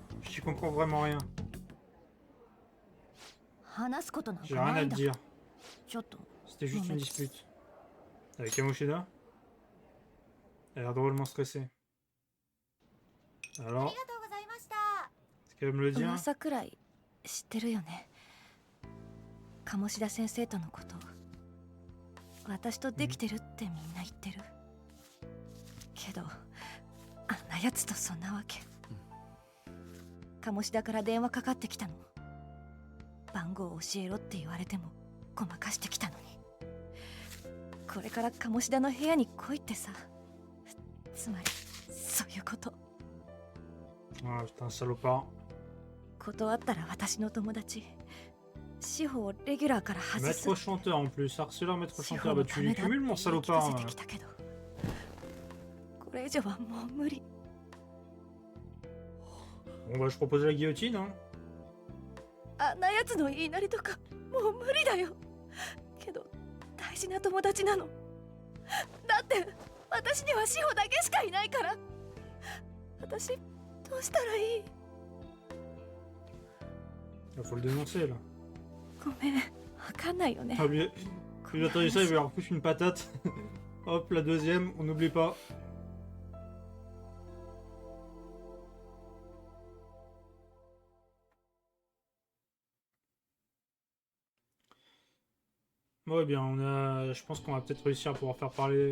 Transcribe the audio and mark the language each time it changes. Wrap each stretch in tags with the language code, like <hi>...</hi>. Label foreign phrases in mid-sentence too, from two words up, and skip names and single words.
<fr>Je comprends vraiment rien. J'ai rien à te dire. C'était juste une dispute. Avec Kamoshida? Elle a l'air drôlement stressée. Alors? Est-ce qu'elle me le dit?</fr> <ja>知ってるよね。鴨志田先生とのこと。私とできてるってみんな言ってる。けど、あんなやつとそんなわけ。鴨志田から電話かかってきたの。番号を教えろって言われてもごまかしてきたのに。これから鴨志田の部屋に来いってさ。つまり、そういうこと。</ja> <fr>ああ、putain, salopard.</fr> <ja>断ったら私の友達志保をレギュラーから外す</ja> <fr>Maître chanteur en plus, harceleur maître chanteur, bah tu les cumules mon salopard.</fr> <ja>これ以上はもう無理</ja> <fr>Bon bah je propose la guillotine hein.</fr> <ja>あんなやつの言いなりとかもう無理だよけど大事な友達なのだって私には志保だけしかいないから私どうしたらいい</ja> <fr>Il faut le dénoncer là.</fr> <ja>ごめん、わかんないよね。</ja> <fr>Ah, lui, j'ai entendu ça, il va leur foutre une patate. Hop, la deuxième, on n'oublie pas. Ouais, bien, je pense qu'on va peut-être réussir à pouvoir faire parler.</fr>